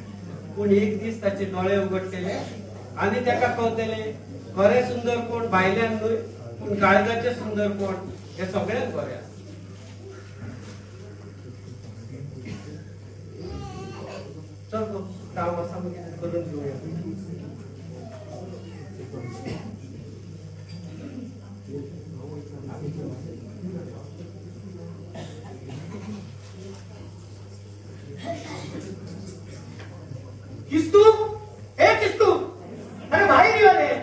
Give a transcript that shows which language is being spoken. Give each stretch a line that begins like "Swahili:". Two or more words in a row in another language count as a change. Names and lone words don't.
Konkani: पूण एक दीस ताचे दोळे उगडटले आणि ताका कळटले खरे सुंदर कोण भायल्यान न्हय पूण काळजाचे सुंदर कोण हे सगळ्यांक बरें आसा.
Marathi: चल गो काम आसा मग करून घेऊया.
Konkani: किस्तू ए किस्तू अरे बाहेर यो रे.